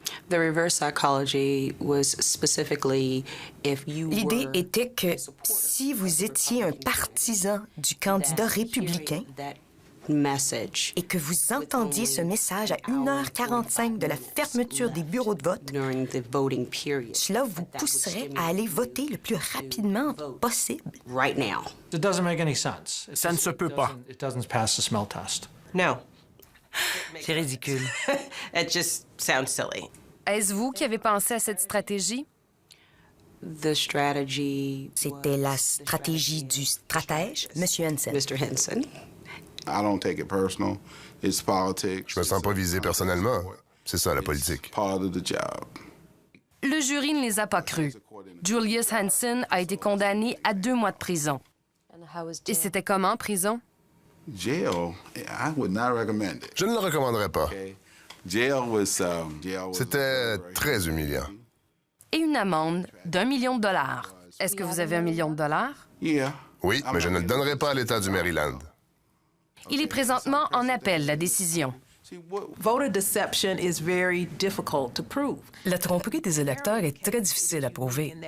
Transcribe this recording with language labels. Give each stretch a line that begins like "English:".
French: L'idée était que si vous étiez un partisan du candidat républicain et que vous entendiez ce message à 1h45 de la fermeture des bureaux de vote, cela vous pousserait à aller voter le plus rapidement possible.
English: It doesn't make any sense.
French: Ça ne se peut pas.
English: It doesn't pass the smell test. No.
French: C'est ridicule.
English: It just sounds silly.
French: Est-ce vous qui avez pensé à cette stratégie? C'était la stratégie du stratège, M. Hansen.
English: I don't take it personal. It's politics.
French: Je me sens pas visé personnellement. C'est ça, la politique.
English: Part of the job.
French: Le jury ne les a pas crus. Julius Hansen a été condamné à 2 mois de prison. Et c'était comment, en prison?
English: Jail, I would not recommend it.
French: Je ne le recommanderais pas.
English: Jail
French: C'était très humiliant. Et une amende d'1 million de dollars. Est-ce que vous avez $1 million? Oui, mais je ne le donnerai pas à l'État du Maryland. Il est présentement en appel, la décision.
English: Voter deception is very difficult to prove.
French: La tromperie des électeurs est très difficile à prouver.